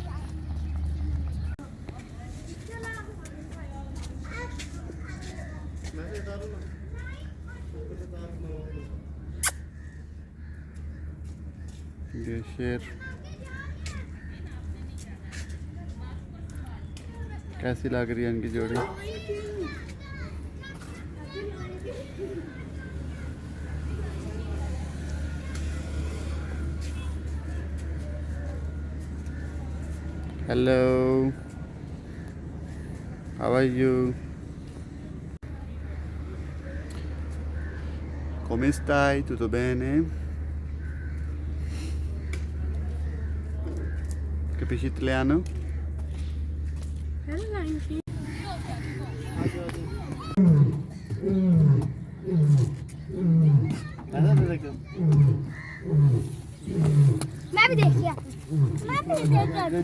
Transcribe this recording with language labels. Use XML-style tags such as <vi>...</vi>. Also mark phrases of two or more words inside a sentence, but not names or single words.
<hi>ये शेर कैसी लग रही है इनकी जोड़ी।</hi> <en>Hello, how are you?</en> <it>Come stai? Tutto bene? Capisci italiano?</it> <hi>मैं भी देख लिया, मैं भी देख।</hi>